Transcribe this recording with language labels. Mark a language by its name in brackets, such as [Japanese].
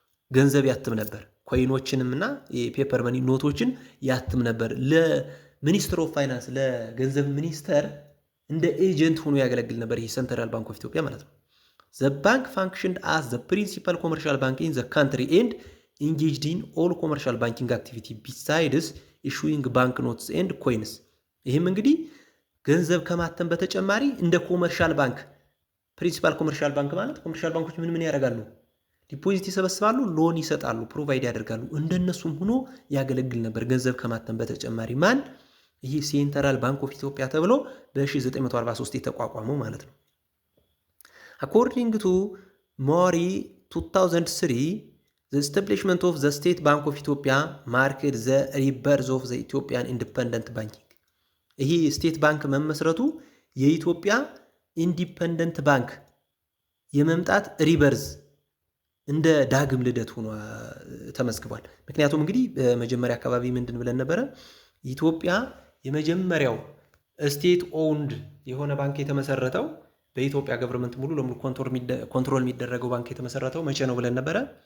[Amharic] ገንዘብ ያትም ነበር። ኮይኖችንም እና የፔፐር መኒ ኖቶችን ያትም ነበር። ለሚኒስትር ኦፍ ፋይናንስ ለገንዘብ ሚኒስተር እንደ ኤጀንት ሆኖ ያገለግል ነበር። ይህ ሴንትራል ባንክ ኦፍ ኢትዮጵያ ማለት ነው። [English] The bank functioned as the principal commercial bank in the country and engaged in all commercial banking activity besides issuing banknotes and coins. [Amharic] ይህም እንግዲህ ገንዘብ ከማተም በተጨማሪ እንደ ኮመርሻል ባንክ ፕሪንሲፓል ኮመርሻል ባንክ ማለት ኮመርሻል ባንኮች ምን ያደርጋሉ? ዲፖዚት ይሰበስባሉ፣ ሎን ይሰጣሉ፣ ፕሮቫይድ ያደርጋሉ። እንደነሱም ሆኖ ያገለግል ነበር ገንዘብ ከማተም በተጨማሪ ማን? ይህ ሴንትራል ባንክ ኦፍ ኢትዮጵያ ተብሎ በ1943 የተቋቋመው ማለት ነው። [English] According to Mori 2003 the establishment of the State Bank of Ethiopia marked the rebirth of the Ethiopian independent banking. [Amharic] ይህ ስቴት ባንክ መመስረቱ የኢትዮጵያ ኢንዲፔንደንት ባንክ የመምጣት ሪበርዝ እንደ ዳግም ልደት ሆኖ ተመዝግቧል። ምክንያቱም እንግዲህ በመጀመሪያ አካባቢ ምንድን ብለን ነበረ? ኢትዮጵያ የመጀመሪያው ስቴት ኦውንድ የሆነ ባንክ የተመሰረተው በኢትዮጵያ ገቨርንመንት ሙሉ ለሙሉ ኮንትሮል የሚደረገው ባንክ የተመሰረተው መቼ ነው ብለን ነበረ?